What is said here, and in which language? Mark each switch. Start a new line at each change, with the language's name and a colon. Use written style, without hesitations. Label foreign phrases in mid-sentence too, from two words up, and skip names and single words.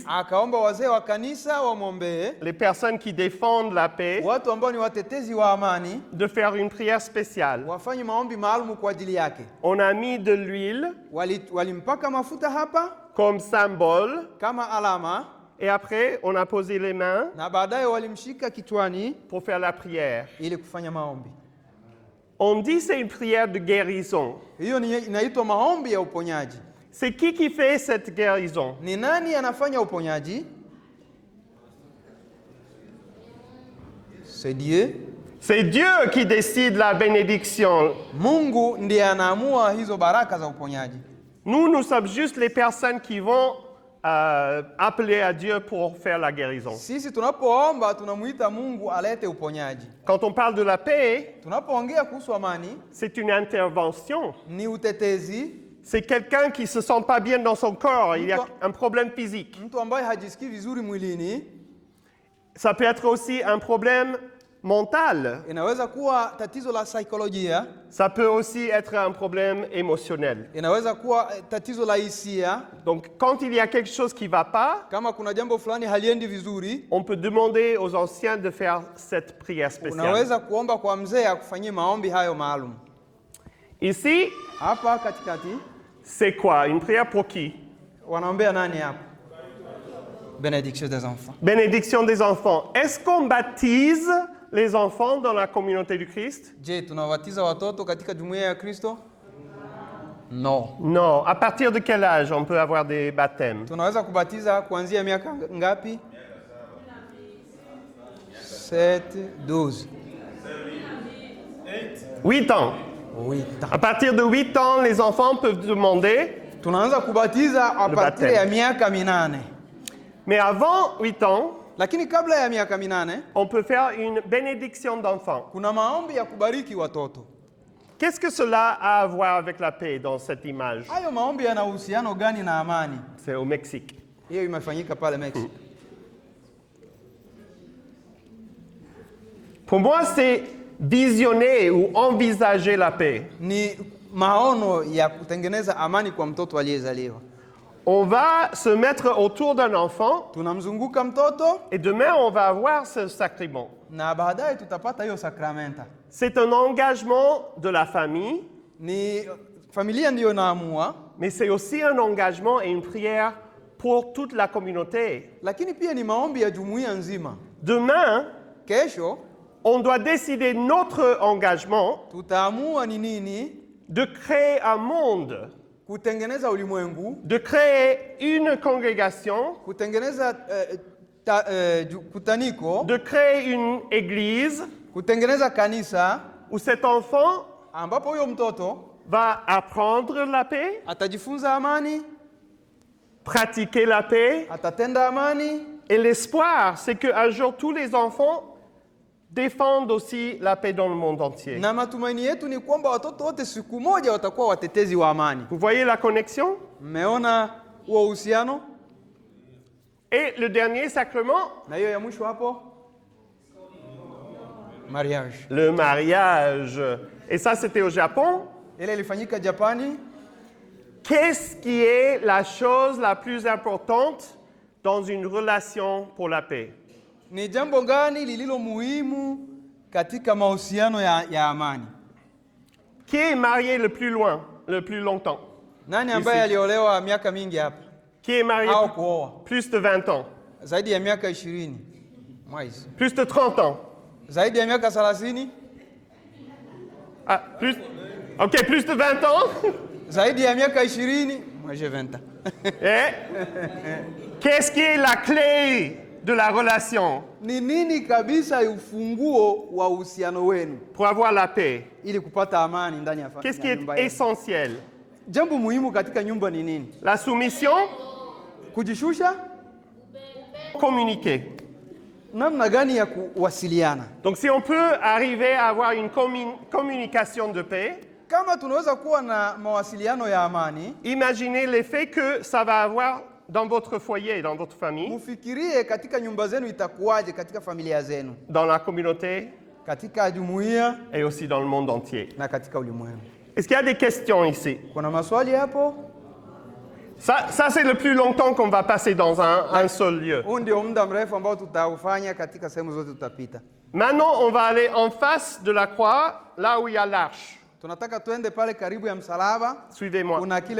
Swahili: akaomba wazee wa kanisa wamwombee,
French: les personnes qui défendent la paix,
Swahili: watu ambao ni watetezi wa amani
French: de faire une prière spéciale.
Swahili: wafanye maombi maalum kwa ajili yake.
French: On a mis de l'huile
Swahili: Walimpaka mafuta hapa
French: comme symbole,
Swahili: kama alama,
French: et après, on a posé les mains
Swahili: na baadaye walimshika kichwani
French: pour faire la prière.
Swahili: ili kufanya maombi.
French: On dit que c'est une prière de guérison.
Swahili: Hiyo inaitwa maombi ya uponyaji.
French: C'est qui fait cette guérison?
Swahili: Ni nani anafanya uponyaji?
French: C'est Dieu. C'est Dieu qui décide la bénédiction.
Swahili: Mungu ndiye anaamua hizo baraka za uponyaji.
French: Nous sommes juste les personnes qui vont appeler à Dieu pour faire la guérison.
Swahili: Sisi tunapoomba tunamuita Mungu alete uponyaji.
French: Quand on parle de la paix,
Swahili: Tunapoongea kuhusu amani,
French: c'est une intervention.
Swahili: ni utetezi.
French: C'est quelqu'un qui se sent pas bien dans son corps, il y a un problème physique.
Swahili: Mtu ambaye hajisikii vizuri mwilini,
French: Ça peut être aussi un problème mental.
Swahili: inaweza kuwa tatizo la saikolojia,
French: Ça peut aussi être un problème émotionnel.
Swahili: inaweza kuwa tatizo la hisia.
French: Donc, quand il y a quelque chose qui ne va pas,
Swahili: Kama kuna jambo fulani haliendi vizuri,
French: on peut demander aux anciens de faire cette prière spéciale.
Swahili: unaweza kuomba kwa mzee akufanyie maombi hayo maalum.
French: Ici,
Swahili: Hapa katikati
French: c'est quoi? Une prière pour qui?
Swahili: wanaombea nani hapa?
French: Bénédiction des enfants. Bénédiction des enfants. Est-ce qu'on baptise les enfants dans la communauté du Christ?
Swahili: Je, tunawatiza watoto katika jumuiya ya Kristo?
French: No. Non. À partir de quel âge on peut avoir des baptêmes?
Swahili: Tunaweza kubatiza kuanzia miaka ngapi?
French: 7, 12. 8 ans. 8 ans. À partir de 8 ans, les enfants peuvent demander.
Swahili: Tunaanza kubatiza a
French: Le partir baptême.
Swahili: ya miaka 8.
French: Mais avant 8 ans,
Swahili: Lakini kabla ya miaka 8
French: on peut faire une bénédiction d'enfants.
Swahili: kuna maombi ya kubariki watoto.
French: Qu'est-ce que cela a à voir avec la paix dans cette image?
Swahili: Hayo maombi yana uhusiano gani na amani?
French: C'est au Mexique.
Swahili: Hiyo imefanyika pale Mexico.
French: Pour moi, c'est visionner ou envisager la paix.
Swahili: Ni maono ya kutengeneza amani kwa mtoto aliyezaliwa.
French: On va se mettre autour d'un enfant
Swahili: Tunamzunguka mtoto
French: et demain, on va avoir ce sacrement.
Swahili: na baadaye tutapata hiyo sakramenta.
French: C'est un engagement de la famille,
Swahili: Ni familia ndiyo naamua,
French: mais c'est aussi un engagement et une prière pour toute la communauté.
Swahili: lakini pia ni maombi ya jumuiya nzima.
French: Demain,
Swahili: Kesho
French: on doit décider notre engagement
Swahili: tutaamua ni nini
French: de créer un monde,
Swahili: kutengeneza ulimwengu,
French: de créer une congrégation,
Swahili: kutengeneza kutaniko,
French: de créer une église
Swahili: kutengeneza kanisa
French: où cet enfant
Swahili: ambapo huyo mtoto
French: va apprendre la paix,
Swahili: atajifunza amani,
French: pratiquer la paix.
Swahili: atatenda amani,
French: Et l'espoir, c'est qu'un jour, tous les enfants défendent aussi la paix dans le monde entier.
Swahili: na matumaini yetu ni kwamba watoto wote siku moja watakuwa watetezi wa amani.
French: Vous voyez la connexion?
Swahili: Mmeona huo uhusiano?
French: Et le dernier sacrement, Na hiyo ya mwisho hapo, mariage. le mariage. Et ça, c'était au Japon.
Swahili: Ile ilifanyika Japani.
French: Qu'est-ce qui est la chose la plus importante dans une relation pour la paix?
Swahili: Ni jambo gani lililo muhimu katika mahusiano ya amani?
French: Qui est marié le plus loin, le plus longtemps?
Swahili: Nani ambaye aliolewa miaka mingi hapa?
French: Qui est marié
Swahili: Au kuoa
French: plus de 20 ans?
Swahili: zaidi ya miaka 20? Mwaizi.
French: Plus de 30 ans?
Swahili: Zaidi ya miaka 30?
French: Ah, plus... Ok, plus de 20 ans?
Swahili: Zaidi ya miaka 20?
French: Moi j'ai 20 ans. Et qu'est-ce qui est la clé de la relation
Swahili: Ni nini kabisa ufunguo wa uhusiano wenu
French: pour avoir la paix?
Swahili: ili kupata amani ndani ya
French: Qu'est-ce qui
Swahili: nyumba
French: est
Swahili: yenu?
French: essentiel?
Swahili: Jambo muhimu katika nyumba ni nini?
French: La soumission,
Swahili: Kujishusha,
French: communiquer.
Swahili: namna gani ya kuwasiliana.
French: Donc si on peut arriver à avoir une communication de paix,
Swahili: Kama tunaweza kuwa na mawasiliano ya amani,
French: imaginez l'effet que ça va avoir dans votre foyer, dans votre famille,
Swahili: mufikirie katika nyumba zenu itakuwaje, katika familia zenu,
French: dans la communauté
Swahili: katika jumuiya
French: et aussi dans le monde entier.
Swahili: na katika ulimwengu.
French: Est-ce qu'il y a des questions ici?
Swahili: Kuna maswali hapo?
French: Ça c'est le plus longtemps qu'on va passer dans un seul lieu.
Swahili: Huu ndio muda mrefu ambao tutaufanya katika sehemu zote tutapita.
French: Maintenant, on va aller en face de la croix, là où il y a l'arche.
Swahili: Tunataka tuende pale karibu ya msalaba.
French: Suivez-moi.
Swahili: Kuna kile